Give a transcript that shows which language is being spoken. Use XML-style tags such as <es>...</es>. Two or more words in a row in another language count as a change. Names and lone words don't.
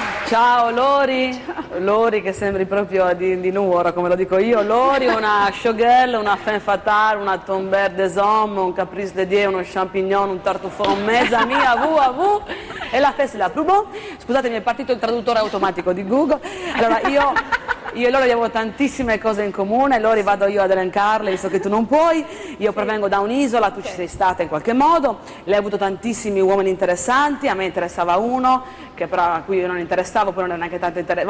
<it>Ciao Lori, ciao. Lori che sembri proprio di Nuoro, come lo dico io. Lori, una showgirl, una</it> <fr>femme fatale,</fr> <it>una</it> <fr>tomber des hommes, un caprice de Dieu,</fr> <it>uno champignon, un tartufon, mezza mia, vu, e la festa</it> <fr>la plus bon.</fr> <it>Scusatemi, è partito il traduttore automatico di Google. Allora, io e Lori abbiamo tantissime cose in comune. Lori, vado io ad elencarle, visto che tu non puoi. Io provengo da un'isola, tu ci sei stata in qualche modo. Lei ha avuto tantissimi uomini interessanti, a me interessava uno, che però a cui io non interessavo, poi non era neanche tanto interessante.</it>